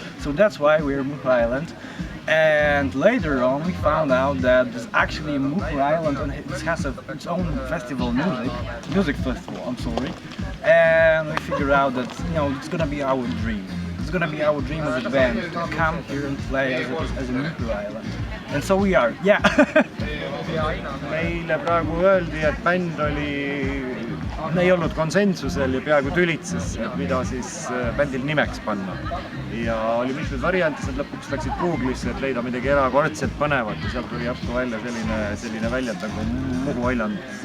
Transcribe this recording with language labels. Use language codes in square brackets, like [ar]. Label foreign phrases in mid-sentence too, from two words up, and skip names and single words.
[en] So that's why we're Muhu Island. And later on, we found out that there's actually a Muhu Island, and it has its own festival, music festival. I'm sorry. And we figured out that it's gonna be our dream. It's gonna be our dream as a band to come here and play as a Muhu Island. And so we are. Yeah. [et] Meile praegu öeldi, et bänd ei olnud konsensusel ja peaaegu tülitses, et mida siis bändil nimeks panna. Ja oli mitmed variantis, et lõpuks läksid Google'isse, et leida midagi erakordselt põnevat ja sealt tuli järsku välja selline väljend nagu Muhu Island.